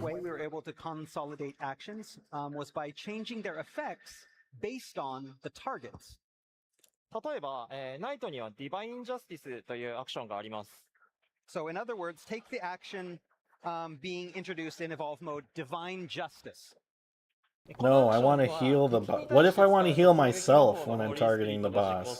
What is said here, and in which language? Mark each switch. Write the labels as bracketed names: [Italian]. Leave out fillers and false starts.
[English] way we were able to consolidate actions was by changing their effects based on the targets. [Japanese] 例えば、ナイトにはディバインジャスティスというアクションがあります。 [English] So in other words, take the action being introduced in Evolve mode, Divine Justice. No, I want to heal the boss. What if I want to heal myself when I'm targeting the boss?